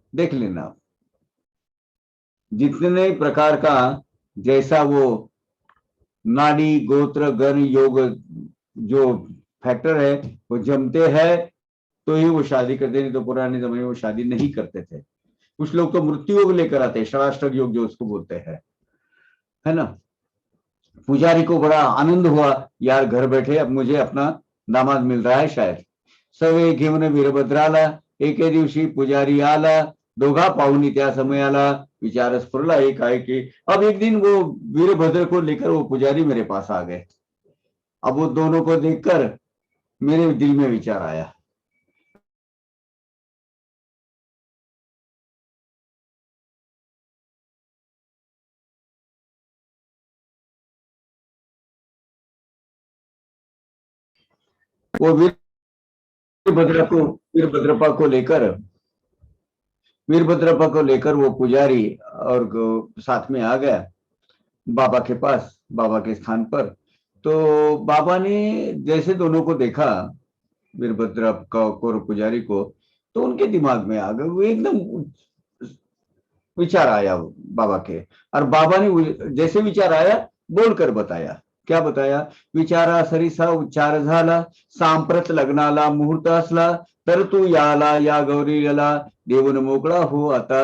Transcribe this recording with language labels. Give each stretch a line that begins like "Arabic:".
Hindi: देख लेना, जितने प्रकार का, जैसा वो नाड़ी, गोत्र, गण, योग, जो फैक्टर है, वो जमते हैं तो ही वो शादी करते, नहीं तो पुराने जमाने में वो शादी नहीं करते थे। कुछ लोग तो मृत्यु योग लेकर आते हैं, षडाष्टक योग जो उसको बोलते हैं, है ना। पुजारी को बड़ा आनंद हुआ, यार घर बैठे अब मुझे अपना दामाद मिल रहा है शायद।
Marathi: सवे घेऊन वीरभद्राला, एके दिवशी पुजारी आला, दोघा पाहुनी त्या समयाला, विचार स्फुरला एक आहे की।
Hindi: अब एक दिन वो वीरभद्र को लेकर वो पुजारी मेरे पास आ गए। अब वो दोनों को देखकर मेरे दिल में विचार आया, वो वीरभद्रप्पा को लेकर वीरभद्रप्पा को लेकर वो पुजारी और साथ में आ गया बाबा के पास, बाबा के स्थान पर। तो बाबा ने जैसे दोनों को देखा, वीरभद्रप्पा को और पुजारी को, तो उनके दिमाग में आ गए, वो एकदम विचार आया बाबा के। और बाबा ने जैसे विचार आया बोलकर बताया। क्या बताया?
Marathi: विचारा सरिसा उच्चार झाला, सांप्रत लग्नाला मुहूर्त असला, तर तू याला या गौरीला देऊन मोकळा हो आता।